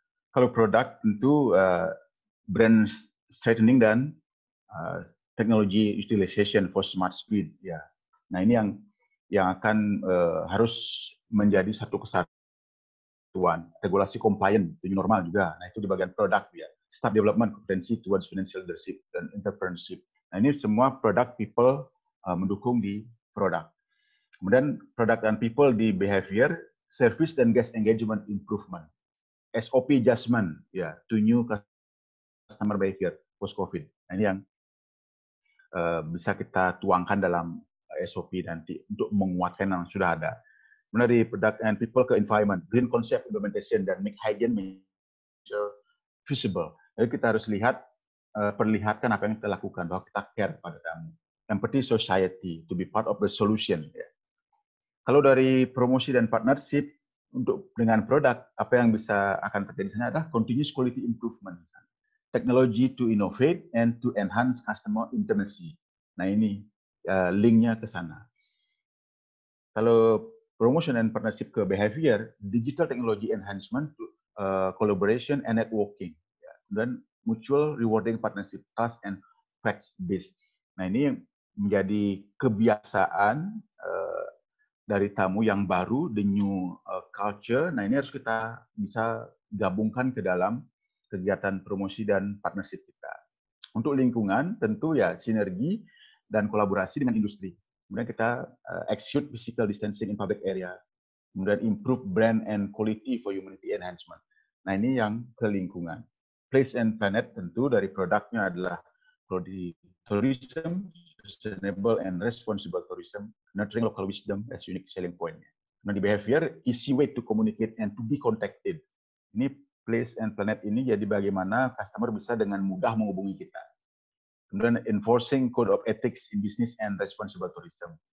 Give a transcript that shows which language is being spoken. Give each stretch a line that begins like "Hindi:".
Indonesian: Kalau produk tentu
English: brand strengthening dan technology utilization for smart speed. Ya.
Indonesian: Nah, ini yang akan harus menjadi satu kesatuan. Regulasi compliant, itu normal juga. Nah, itu di bagian produk ya.
English: Staff development, competency towards financial leadership, dan entrepreneurship.
Indonesian: Nah, ini semua product people mendukung di produk.
English: Kemudian product dan people di behavior, service dan guest engagement improvement. SOP adjustment, ya, to new customer behavior post-COVID.
Indonesian: Nah, ini yang bisa kita tuangkan dalam SOP nanti untuk menguatkan yang sudah ada.
English: Dari product and people ke environment, green concept implementation, dan make hygiene visible.
Indonesian: Jadi kita harus perlihatkan apa yang kita lakukan, bahwa kita care pada tamu.
English: Empathy society, to be part of the solution.
Indonesian: Ya. Kalau dari promosi dan partnership, dengan produk, apa yang bisa akan terjadi di sana adalah
English: continuous quality improvement. Technology to innovate and to enhance customer intimacy.
Indonesian: Nah, ini linknya ke sana.
English: Kalau promotion and partnership ke behavior, digital technology enhancement, collaboration and networking, ya. Dan mutual rewarding partnership, trust and facts based.
Indonesian: Nah, ini menjadi kebiasaan dari tamu yang baru,
English: the new culture.
Indonesian: Nah, ini harus kita bisa gabungkan ke dalam kegiatan promosi dan partnership kita. Untuk lingkungan, tentu ya sinergi dan kolaborasi dengan industri.
English: Kemudian kita execute physical distancing in public area. Kemudian improve brand and quality for humanity enhancement.
Indonesian: Nah, ini yang ke lingkungan.
English: Place and planet tentu dari produknya adalah tourism, sustainable and responsible tourism, nurturing local wisdom as unique selling point. Nah, di behavior, easy way to communicate and to be contacted.
Indonesian: Ini place and planet ini jadi bagaimana customer bisa dengan mudah menghubungi kita.
English: Kemudian enforcing code of ethics in business and responsible tourism.